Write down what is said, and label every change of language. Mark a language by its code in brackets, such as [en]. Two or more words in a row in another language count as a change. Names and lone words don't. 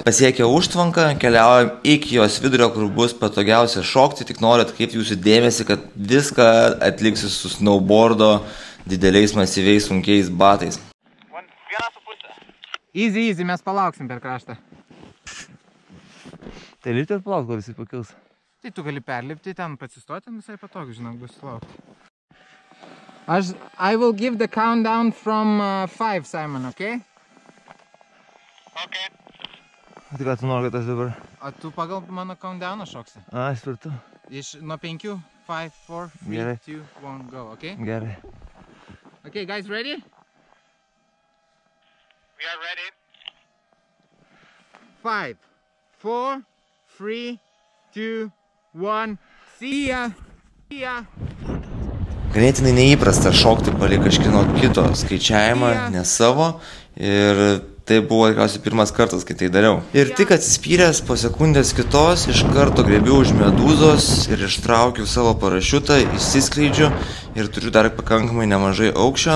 [lt] Pasiekę užtvanką, keliaujam iki jos vidurio, kur bus patogiausia šokti, tik noriu atkreipti jūsų dėmesį, kad viską atliksi su snowboardo dideliais masyviais sunkiais batais. Easy, mes palauksim per kraštą. Tai lipti ir palauk, kol visi pakils. Tai tu gali perlipti ten, pasistoti, visai patogu, žinok, bus laukti. [en] I will give the countdown from 5, Simon, okay? Okay. [lt] Tai ką tu nori, kad aš dabar? O tu pagal mano countdowną šoksi? A, svirtu. Nuo 5, 5, 4, 3, 2, 1, [en] go, okay? [lt] Gerai. [en] Okay, guys, ready? We are ready. 5, 4, 3, 2, 1, see ya! [lt] Ganėtinai neįprasta šokti palei kažkieno kito skaičiavimą, ne savo. Ir tai buvo tikriausiai pirmas kartas, kai tai dariau. Ir tik atsispyręs po sekundės kitos, iš karto griebiu už medūzos ir ištraukiu savo parašiutą, išsiskleidžiu ir turiu dar pakankamai nemažai aukščio.